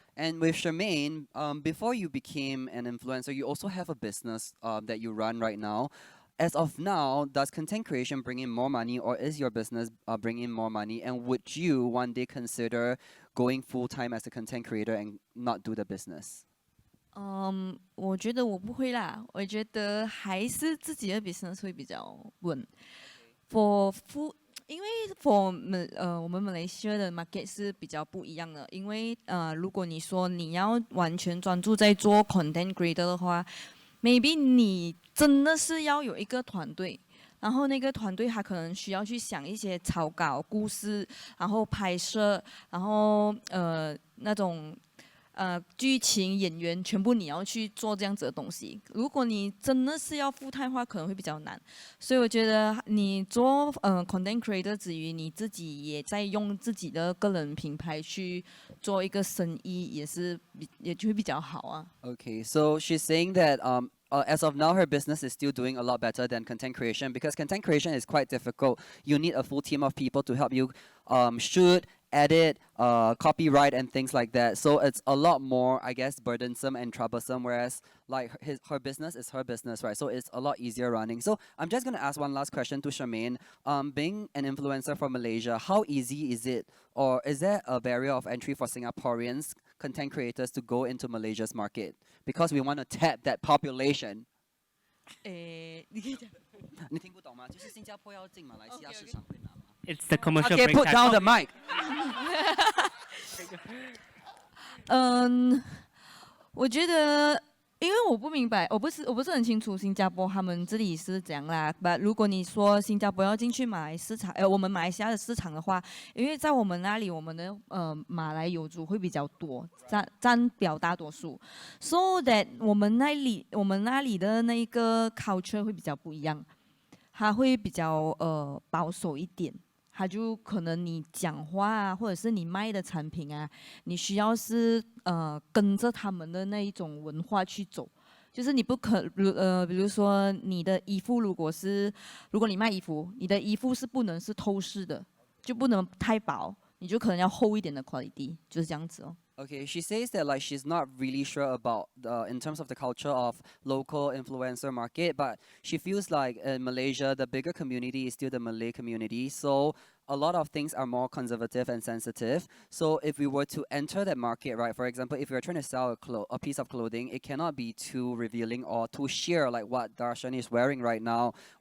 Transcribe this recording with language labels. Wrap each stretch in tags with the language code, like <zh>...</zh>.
<en>And with Shermine, before you became an influencer, you also have a business that you run right now. As of now, does content creation bring in more money, or is your business bringing in more money? And would you one day consider going full-time as a content creator and not do the business?</en> <zh>我觉得我不会啦，我觉得还是自己的 business 会比较稳。因为 for 我们马来西亚的 market 是比较不一样的，因为如果你说你要完全专注在做</zh> <en>content creator</en> <zh>的话 ，maybe 你真的是要有一个团队。然后那个团队他可能需要去想一些草稿、故事，然后拍摄，然后那种剧情、演员，全部你要去做这样子的东西。如果你真的是要</zh> <en>full time</en> <zh>的话，可能会比较难。所以我觉得你做content creator 之余，你自己也在用自己的个人品牌去做一个生意，也就会比较好啊。</zh> <en>Okay, so she's saying that as of now, her business is still doing a lot better than content creation because content creation is quite difficult. You need a full team of people to help you shoot, edit, copyright, and things like that. So it's a lot more, I guess, burdensome and troublesome. Whereas, like her business is her business, right? So it's a lot easier running. So I'm just gonna ask one last question to Shermine. Being an influencer from Malaysia, how easy is it, or is there a barrier of entry for Singaporeans content creators to go into Malaysia's market because we want to tap that population?</en> <zh>你可以讲。你听不懂吗？就是新加坡要进马来西亚市场会难吗？</zh> <en>it's the commercial Okay, break put time. down the mic.</en> <zh>我觉得，因为我不明白，我不是很清楚新加坡他们这里是怎样啦。 But 如果你说新加坡要进去我们马来西亚的市场的话，因为在我们那里，我们的马来友族会比较多，占表大多数，</zh> <en>so that</en> <zh>我们那里的那一个 culture 会比较不一样，它会比较保守一点。它就可能你讲话啊，或者是你卖的产品啊，你需要是跟着他们的那一种文化去走，就是你不可比如说你的衣服如果你卖衣服，你的衣服是不能是透视的，就不能太薄，你就可能要厚一点的 quality， 就是这样子哦。</zh> <en>Okay, she says that like she's not really sure about in terms of the culture of local influencer market, but she feels like in Malaysia the bigger community is still the Malay community, so a lot of things are more conservative and sensitive. So if we were to enter that market, right, for example, if you're trying to sell a piece of clothing, it cannot be too revealing or too sheer like what Dashen is wearing right now.</en>